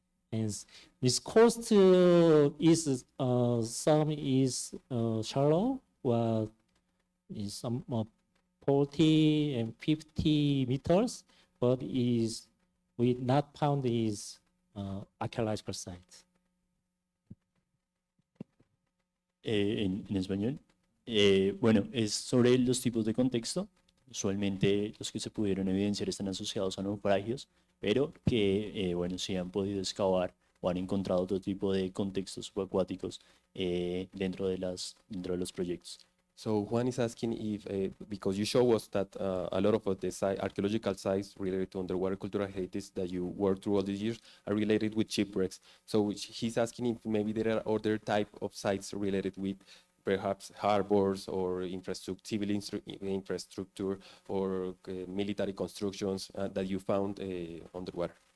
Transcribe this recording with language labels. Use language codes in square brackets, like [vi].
[en] And this coast is some is shallow, while is some 40 and 50 meters, but is we not found is archaeological sites. [es] En español. Bueno, es sobre los tipos de contexto. Usualmente los que se pudieron evidenciar están asociados a naufragios, pero que, bueno, sí han podido excavar o han encontrado otro tipo de contextos subacuáticos dentro de los proyectos. [en] So Juan is asking if, because you show us that a lot of the archaeological sites related to underwater cultural heritage that you worked through all these years are related with shipwrecks. So he's asking if maybe there are other type of sites related with perhaps harbors or civil infrastructure or military constructions that you found underwater.